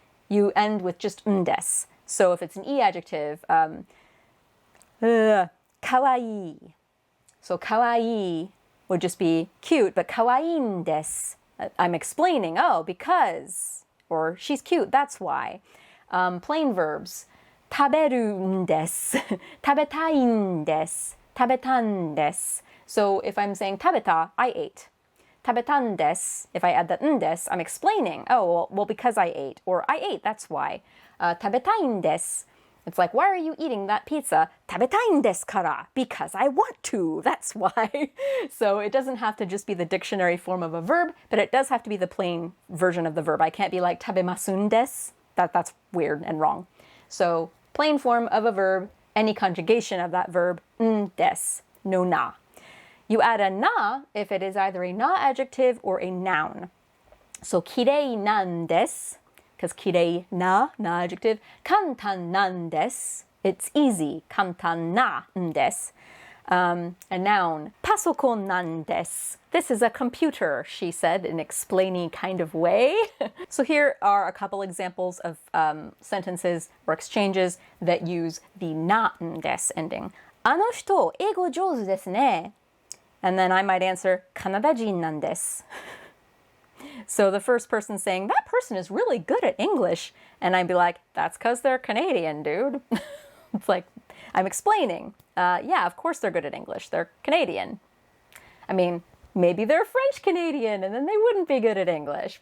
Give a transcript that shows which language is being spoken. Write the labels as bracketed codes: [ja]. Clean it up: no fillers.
[en] You end with just des. So if it's an e adjective, kawaii. So kawaii would just be cute, but [ja] 可愛いんです. [en] I'm explaining, oh, because, or she's cute, that's why. Plain verbs, [ja] 食べるんです. 食べたいんです.食べたんです. [en] So if I'm saying 食べた, I ate. [ja] 食べたんです. [en] If I add the んです, I'm explaining, oh, well, because I ate, or I ate, that's why. [ja] 食べたいんです. [en] It's like, why are you eating that pizza? [ja] 食べたいんですから. [en] Because I want to. That's why. So it doesn't have to just be the dictionary form of a verb, but it does have to be the plain version of the verb. I can't be like [ja] 食べますんです. [en] That's weird and wrong. So plain form of a verb, any conjugation of that verb, des, no na. You add a na if it is either a na adjective or a noun. So [ja] 綺麗なんです [en] because 綺麗な na adjective. [ja] 簡単なんです [en] it's easy. [ja] 簡単なんです.A noun. パソコンなんです [en] This is a computer, she said in an explainy kind of way. So here are a couple examples of sentences or exchanges that use the なんです ending. [ja] あの人、英語上手ですね. [en] And then I might answer, [ja] カナダ人なんです. [en] So the first person saying, that person is really good at English. And I'd be like, that's because they're Canadian, dude. It's like, I'm explaining. Yeah, of course they're good at English. They're Canadian. I mean, maybe they're French Canadian and then they wouldn't be good at English.